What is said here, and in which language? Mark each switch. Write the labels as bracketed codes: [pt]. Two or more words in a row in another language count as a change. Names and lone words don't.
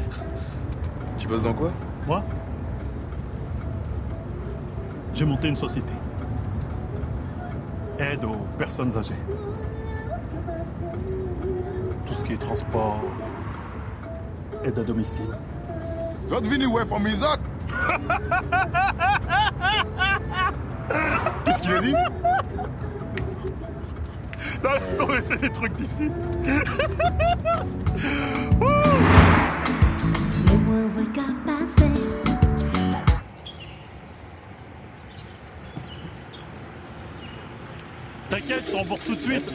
[fr] Tu bosses dans quoi? Moi? J'ai monté une société. Aide aux personnes âgées. Tout ce qui est transport, aide à domicile. [nl] Wat vind je van mijn zak? [fr] Qu'est-ce qu'il a dit? Non, laisse tomber, c'est des trucs d'ici. T'inquiète, je rembourse tout de suite.